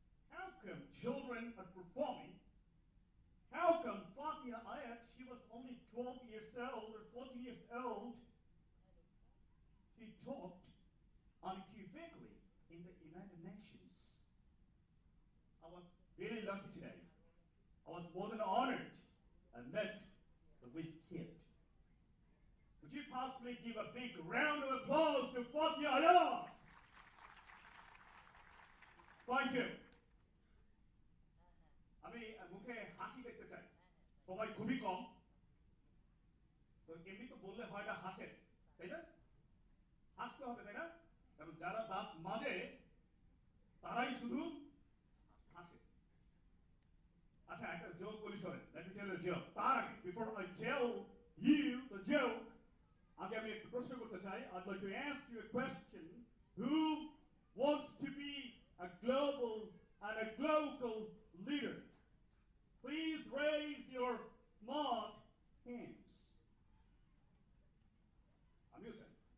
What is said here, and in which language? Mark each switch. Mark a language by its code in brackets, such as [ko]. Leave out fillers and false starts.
[en] How come children are performing? How come Fatia Ayat, she was only 12 years old or 14 years old, she talked unequivocally in the United Nations. I was really lucky today. I was more than honored and met the whiz kid. Would you possibly give a big round of applause to Fatia Ayat? Thank you. [bn] আমি মুখে হাসি দেখতে চাই, সবাই খুবই কম, তো এমনি তো বললে হয় না হাসেন, তাই না? হাসতে হবে, তাই না? কারণ যারা দাঁত মাজে তারাই শুধু হাসে। আচ্ছা, একটা জোক বলি শোনেন। [en] Let me tell you a joke. [bn] তার আগে, [en] before I tell you the joke, [bn] আগে আমি একটু প্রশ্ন করতে চাই। [en] I'd like to ask you a question. Who wants to be a global and a local leader? Please raise your smart hands. [bn] আমিও চাই।